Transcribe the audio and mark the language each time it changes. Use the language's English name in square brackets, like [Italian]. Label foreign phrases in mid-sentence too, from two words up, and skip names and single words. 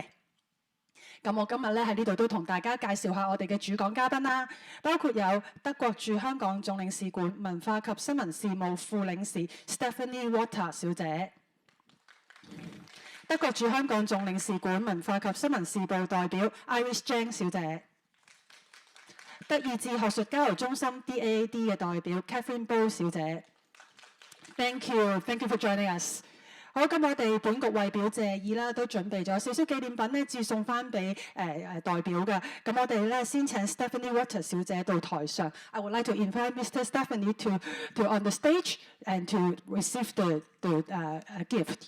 [Cantonese] 咁我今日咧喺呢度都同大家介紹下我哋嘅主講嘉賓啦，包括有德國駐香港總領事館文化及新聞事務副領事 Stephanie Walter 小姐，德國駐香港總領事館文化及新聞事務代表 Iris Zhang 小姐，德意志學術交流中心 DAAD 嘅代表 Catherine Bo 小姐。 [English] Thank you for joining us。 [Cantonese] 好，咁我哋本局為表謝意啦，都準備咗少少紀念品咧，致送翻俾代表嘅。咁我哋咧先請 Stephanie Walter 小姐到台上。 [English] I would like to invite Mr. Stephanie to on the stage and to receive the gift.